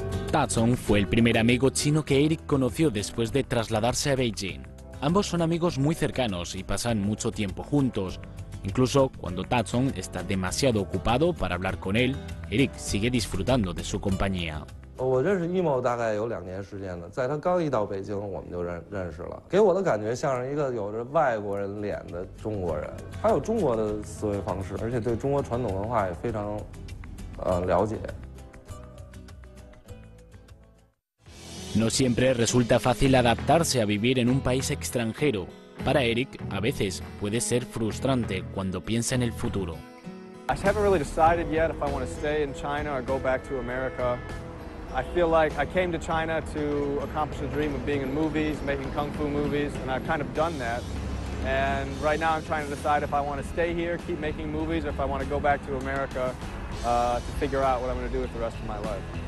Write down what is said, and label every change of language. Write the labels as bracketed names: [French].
[Spanish] Tazong fue el primer amigo chino que Eric conoció después de trasladarse a Beijing. Ambos son amigos muy cercanos y pasan mucho tiempo juntos. Incluso cuando Tazong está demasiado ocupado para hablar con él, Eric sigue disfrutando de su compañía. [Chinese] 我认识 emo 大概有2年时间了，在他刚一到北京，我们就认识了。给我的感觉像是一个有着外国人脸的中国人，他有中国的思维方式，而且对中国传统文化也非常了解。 [Spanish] No siempre resulta fácil adaptarse a vivir en un país extranjero. Para Eric, a veces puede ser frustrante cuando piensa en el futuro. [English] I haven't really decided yet if I want to stay in China or go back to America. I feel like I came to China to accomplish the dream of being in movies, making kung fu movies, and I've kind of done that. And right now I'm trying to decide if I want to stay here, keep making movies, or if I want to go back to America to figure out what I'm going to do with the rest of my life.